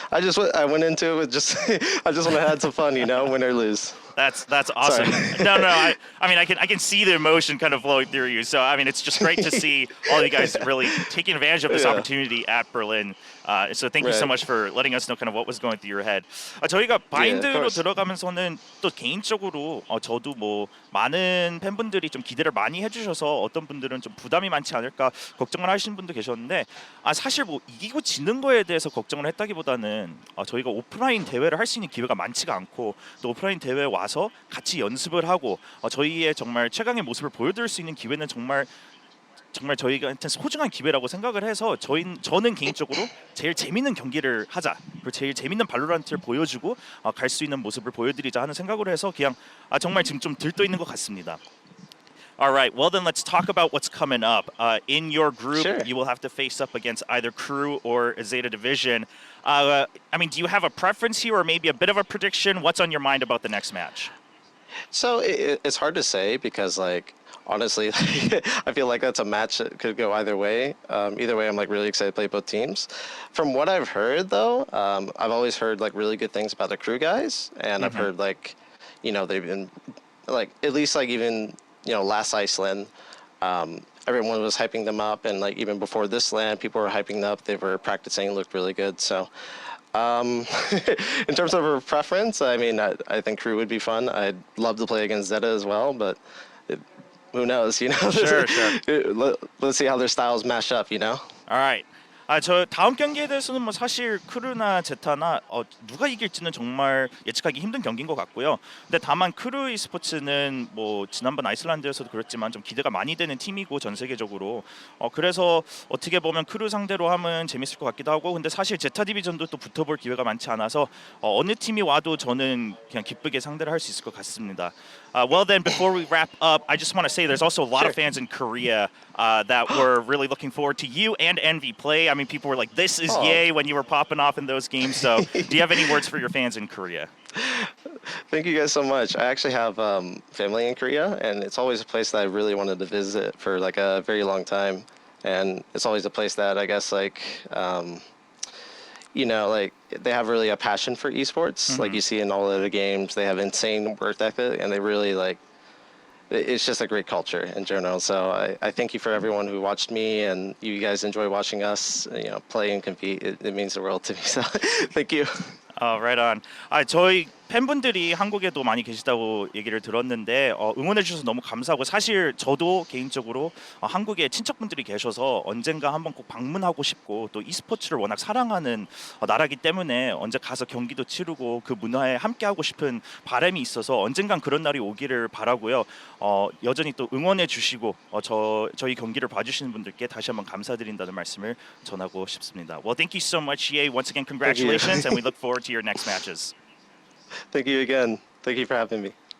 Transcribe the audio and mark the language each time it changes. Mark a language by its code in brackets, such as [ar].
[en] So I went into it with just I just want to have some fun, win or lose. That's awesome. Sorry. No, I mean, I can see the emotion kind of flowing through you. So I mean, it's just great to see all you guys really taking advantage of this Yeah. opportunity at Berlin. So thank you so Right. much for letting us know kind of what was going through your head. [ko] 저희가 바인드로 [en] course. [ko] 들어가면서는 또 개인적으로 저도 뭐 많은 팬분들이 좀 기대를 많이 해주셔서 어떤 분들은 좀 부담이 많지 않을까 걱정을 하시는 분도 계셨는데 사실 뭐 이기고 지는 거에 대해서 걱정을 했다기보다는 저희가 오프라인 대회를 할 수 있는 기회가 많지가 않고 또 오프라인 대회에 와서 같이 연습을 하고 저희의 정말 최강의 모습을 보여드릴 수 있는 기회는 정말 저희한테 소중한 기회라고 생각을 해서 저는 개인적으로 제일 재밌는 경기를 하자 그리고 제일 재밌는 발로란트를 보여주고 갈 수 있는 모습을 보여드리자 하는 생각으로 해서 그냥 정말 지금 좀 들떠 있는 것 같습니다. [en] All right, well then let's talk about what's coming up. In your group, Sure. you will have to face up against either Crew or Zeta Division. I mean, do you have a preference here or maybe a bit of a prediction? What's on your mind about the next match? So it's hard to say because like honestly, I feel like that's a match that could go either way. Either way, I'm like really excited to play both teams. From what I've heard though, I've always heard like really good things about the Crew guys, and I've heard like, they've been like at least like even last Iceland, everyone was hyping them up, and like even before this land, people were hyping them up. They were practicing, looked really good. So In terms of a preference, I mean, I think crew would be fun. I'd love to play against Zeta as well, but who knows, you know? Sure. Let's see how their styles mash up, you know? Alright. [ko] 저 다음 경기에 대해서는 뭐 사실 크루나 제타나 누가 이길지는 정말 예측하기 힘든 경기인 것 같고요. 근데 다만 크루 e스포츠는 뭐 지난번 아이슬란드에서도 그렇지만 좀 기대가 많이 되는 팀이고 전 세계적으로 그래서 어떻게 보면 크루 상대로 하면 재밌을 것 같기도 하고 근데 사실 제타 디비전도 또 붙어볼 기회가 많지 않아서 어느 팀이 와도 저는 그냥 기쁘게 상대를 할 수 있을 것 같습니다. [en] Well then, before we wrap up, I just want to say there's also a lot of fans in Korea that were really looking forward to you and Envy play. I mean, people were like, "This is yay" when you were popping off in those games. So, do you have any words for your fans in Korea? Thank you guys so much. I actually have family in Korea, and it's always a place that I really wanted to visit for like a very long time. And it's always a place that I guess like, you know, like they have really a passion for esports. Like you see in all of the games, they have insane work ethic, and they really like. It's just a great culture in general. So I thank you for everyone who watched me, and you guys enjoy watching us, you know, play and compete. It means the world to me. So thank you. Right on. [ko] 저희 팬분들이 한국에도 많이 계시다고 얘기를 들었는데 응원해 주셔서 너무 감사하고 사실 저도 개인적으로 한국에 친척분들이 계셔서 언젠가 한번 꼭 방문하고 싶고 또 e스포츠를 워낙 사랑하는 나라기 때문에 언제 가서 경기도 치르고 그 문화에 함께하고 싶은 바람이 있어서 언젠간 그런 날이 오기를 바라고요. 여전히 또 응원해 주시고 저희 경기를 봐주시는 분들께 다시 한번 감사드린다는 말씀을 전하고 싶습니다. [en] Well, thank you so much, Ye. Once again, congratulations, and we look forward to your next matches. Thank you again. Thank you for having me.